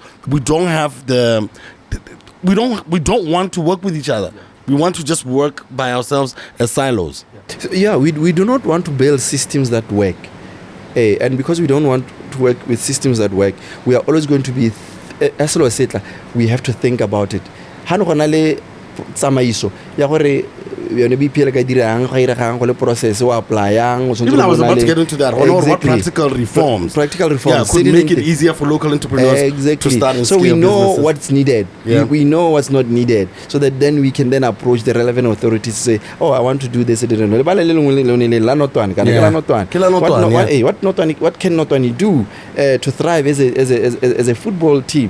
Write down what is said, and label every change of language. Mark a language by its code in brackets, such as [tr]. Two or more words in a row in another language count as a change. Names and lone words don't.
[en] We don't have we don't want to work with each other. We want to just work by ourselves as silos. Yeah, we do not want to build systems that work. And because we don't want to work with systems that work, we are always going to be, as I said, we have to think about it. [tn] Tsamaiso ya gore yone BPL ka dirang ga ira gang go le process o apply yang. [en] Even I was about to get into that. What practical reforms could make it easier for local entrepreneurs to start and so we know businesses. what's needed. We know what's not needed, so that then we can then approach the relevant authorities to say, oh, I want to do this. What can Notwani do to thrive as a football team?